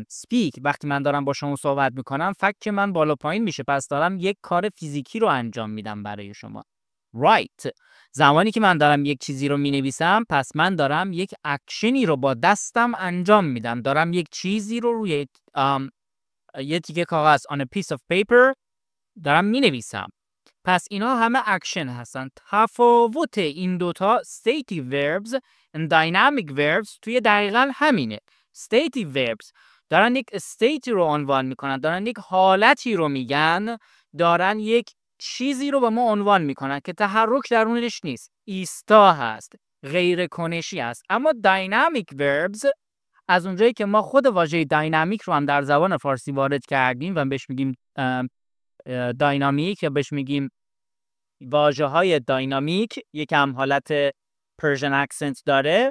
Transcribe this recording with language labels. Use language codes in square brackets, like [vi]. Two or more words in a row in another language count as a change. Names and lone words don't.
[fa] speak وقتی من دارم با شما صحبت میکنم فک من بالا پایین میشه، پس دارم یک کار فیزیکی رو انجام میدم برای شما. write زمانی که من دارم یک چیزی رو مینویسم پس من دارم یک اکشنی رو با دستم انجام میدم، دارم یک چیزی رو روی یه تیکه کاغذ [en] on a piece of paper [fa] دارم مینویسم. پس اینا همه اکشن هستن. تفاوت این دوتا [en] stative verbs and dynamic verbs [fa] توی دقیقاً همینه. [en] stative verbs [fa] دارن یک استیتی رو عنوان میکنن، دارن یک حالتی رو میگن، دارن یک چیزی رو به ما عنوان میکنن که تحرک درونش نیست، ایستا هست، غیر کنشی هست. اما [en] dynamic verbs [fa] از اونجایی که ما خود واژه داینامیک رو هم در زبان فارسی وارد کردیم و بهش میگیم داینامیک یا بهش میگیم واژه های داینامیک، یکم حالت [en] Persian accent [fa] داره.